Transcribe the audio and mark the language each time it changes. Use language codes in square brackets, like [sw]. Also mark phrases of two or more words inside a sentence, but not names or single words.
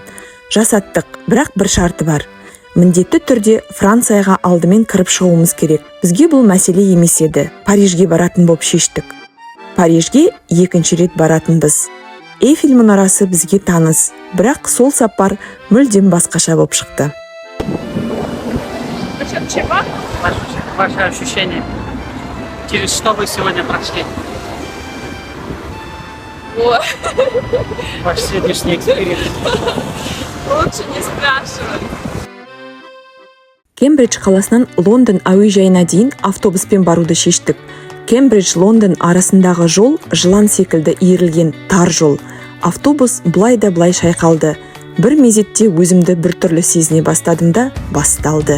[kk] Жасаттық, бірақ бір шарты бар. Міндетті түрде Францияға алдымен кіріп шығуымыз керек. Бізге бұл мәселе емес еді. Парижге баратын болып шештік. Парижге екінші рет баратынбыз. Эйфель мұнарасы бізге таныс, бірақ сол сапар мүлдем басқаша болып шықты. [ru] Ваши ощущения? Через что вы сегодня прошли? Ваш сегодняшний эксперимент. Лучше не спрашивай. [kk] Кембридж қаласынан Лондон әуежайына дейін автобуспен баруды шештік. Кембридж-Лондон арасындағы жол жылан секілді иірілген тар жол. Автобус былай да былай шайқалды. Бір мезетте өзімді біртүрлі сезіне бастадым да басталды.